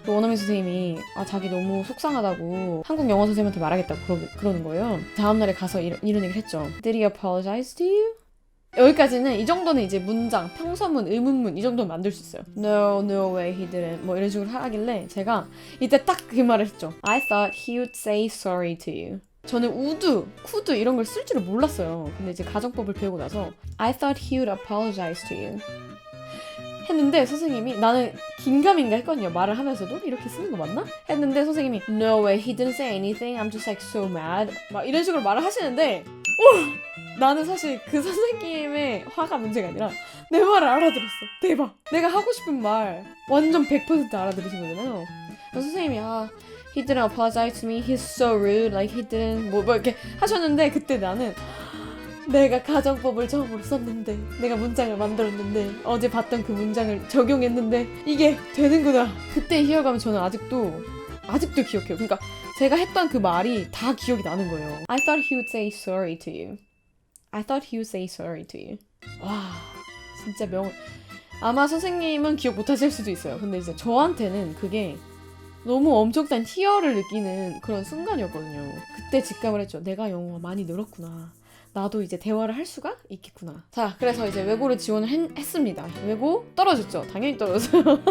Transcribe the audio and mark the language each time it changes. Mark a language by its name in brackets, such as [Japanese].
[Korean] 원어민 선생님이 자기 너무 속상하다고 한국 영어 선생님한테 말하겠다고 그러는 거예요. 다음날에 가서 이런 얘기를 했죠. [English] Did he apologize to you? [Korean] 여기까지는 이 정도는 이제 문장, 평서문, 의문문 이 정도는 만들 수 있어요. [English] No, no way he didn't. [Korean] 뭐 이런 식으로 하길래 제가 이때 딱 그 말을 했죠. [English] I thought he would say sorry to you. [Korean] 저는 우드, 쿠드 이런 걸 쓸 줄을 몰랐어요. 근데 이제 가정법을 배우고 나서 [English] I thought he would apologize to you. [Korean] 했는데 선생님이 나는 긴가민가 했거든요. 말을 하면서도 이렇게 쓰는 거 맞나? 했는데 선생님이 [English] No way, he didn't say anything. I'm just like so mad. [Korean] 막 이런 식으로 말을 하시는데 나는 사실 그 선생님의 화가 문제가 아니라 내 말을 알아들었어. 대박. 내가 하고 싶은 말 완전 100% 알아들으신 거잖아요. 그래서 선생님이 [English] he didn't apologize to me. He's so rude. Like he didn't [Korean] 뭐 이렇게 하셨는데 그때 나는 내가 가정법을 처음으로 썼는데 내가 문장을 만들었는데 어제 봤던 그 문장을 적용했는데 이게 되는구나. 그때 희열감은 저는 아직도 기억해요. 그러니까 제가 했던 그 말이 다 기억이 나는 거예요. [English] I thought he would say sorry to you. I thought he would say sorry to you. [Korean] 와 진짜 아마 선생님은 기억 못하실 수도 있어요. 근데 이제 저한테는 그게 너무 엄청난 희열을 느끼는 그런 순간이었거든요. 그때 직감을 했죠. 내가 영어가 많이 늘었구나. 나도 이제 대화를 할 수가 있겠구나. 자, 그래서 이제 외고를 지원을 했습니다. 외고 떨어졌죠. 당연히 떨어졌어요.